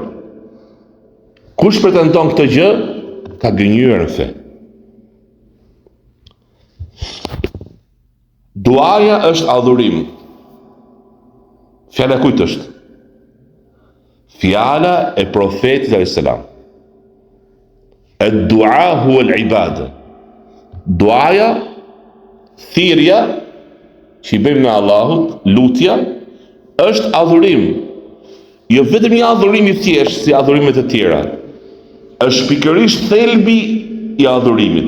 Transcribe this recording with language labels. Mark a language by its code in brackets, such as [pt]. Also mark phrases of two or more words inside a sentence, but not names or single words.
[sq] Kush pretendon këtë gjë, ka gënjur në fe. Duaja është adhurim. Fjala kujt është? Fjala e profetit [ar] عليه السلام. الدعاء هو العبادة. [sq] Duaja, thirrja që i bëjmë në Allahut, lutja, është adhurim. Jo vetëm një adhurim i thjesht si adhurimet e tjera. Është pikërisht thelbi i adhurimit.